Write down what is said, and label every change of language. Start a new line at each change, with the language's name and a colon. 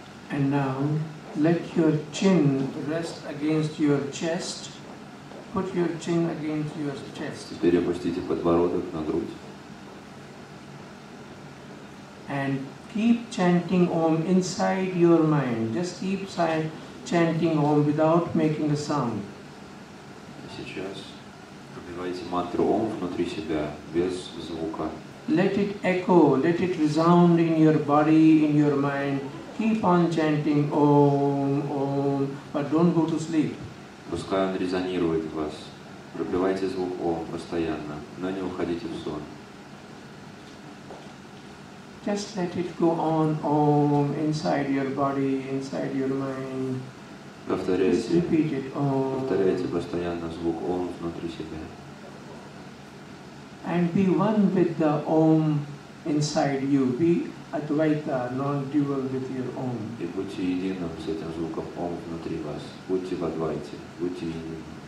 English: And now, let your chin rest against your chest. Put your chin against your chest.
Russian: Теперь опустите подбородок на грудь.
English: And keep chanting Om inside your mind. Just keep chanting Om without making a sound.
Russian: Сейчас пропевайте мантру Ом внутри себя, без звука.
English: Let it echo, let it resound in your body, in your mind. Keep on chanting Om, Om, but don't go to sleep.
Russian: Пускай он резонирует в вас. Пропевайте звук Ом постоянно, но не уходите в сон.
English: Just let it go on Om inside your body, inside your mind. Just repeat it Om.
Russian: Повторяйте постоянно звук Ом внутри себя.
English: And be one with the Om inside you. Be Advaita, non-dual with your Om.
Russian: И будьте единым с этим звуком Ом внутри вас. Будьте в Адвайте, будьте единым.